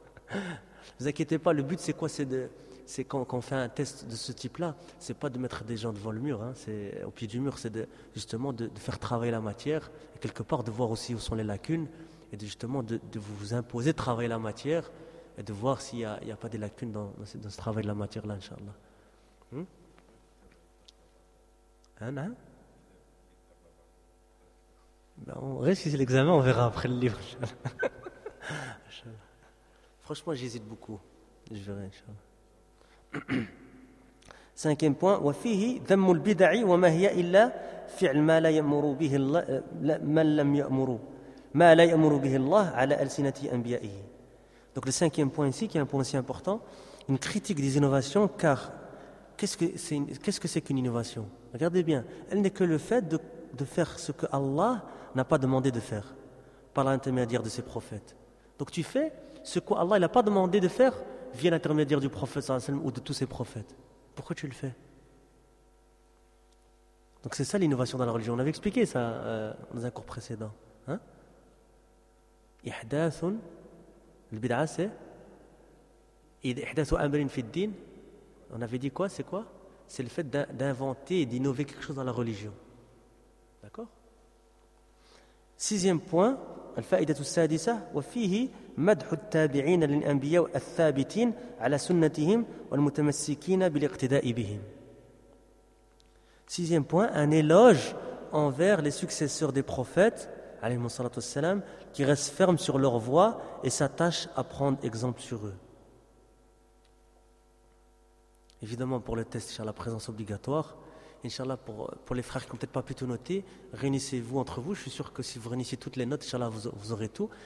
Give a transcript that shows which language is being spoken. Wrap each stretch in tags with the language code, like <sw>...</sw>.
<fr>Ne vous inquiétez pas, le but c'est quoi? C'est quand on fait un test de ce type-là, c'est pas de mettre des gens devant le mur, hein, c'est au pied du mur, c'est justement de faire travailler la matière, et quelque part de voir aussi où sont les lacunes, et justement de vous imposer de travailler la matière, et de voir s'il n'y a pas des lacunes dans ce travail de la matière-là, Inch'Allah. Hein? Ben on réussit l'examen, on verra après le livre. Franchement, j'hésite beaucoup. Je verrai, Inch'Allah. Cinquième point,</fr> <ar>وفيه ذم البدع وما هي إلا فعل ما لا يأمر به الله ما لم يأمر ما لا يأمر به الله على ألسنة أنبيائه.</ar> <fr>Donc le cinquième point ici, qui est un point aussi important, une critique des innovations, car qu'est-ce que c'est qu'une innovation? Regardez bien, elle n'est que le fait de faire ce que Allah n'a pas demandé de faire par l'intermédiaire de ses prophètes. Donc tu fais ce que Allah n'a pas demandé de faire via l'intermédiaire du prophète sallallahu alayhi wa sallam ou de tous ses prophètes. Pourquoi tu le fais? Donc c'est ça l'innovation dans la religion. On avait expliqué ça dans un cours précédent. Ihdathun, le bid'a c'est Ihdathu amrin fi din. On avait dit quoi? C'est quoi? C'est le fait d'inventer et d'innover quelque chose dans la religion. D'accord? Sixième point,</fr> <ar>الفائدة السادسة وفيه مدح التابعين للأنبياء الثابتين على سنتهم والمتمسكين بالاقتداء بهم.</ar> <fr>Sixième point, un éloge envers les successeurs des prophètes,</fr> <ar>عليهم الصلاة والسلام,</ar> <fr>qui restent fermes sur leur voie et s'attachent à prendre exemple sur eux. Évidemment, pour le test, sur la présence obligatoire. Inch'Allah, pour les frères qui n'ont peut-être pas pu tout noter, réunissez-vous entre vous. Je suis sûr que si vous réunissez toutes les notes, Inch'Allah, vous aurez tout.</fr>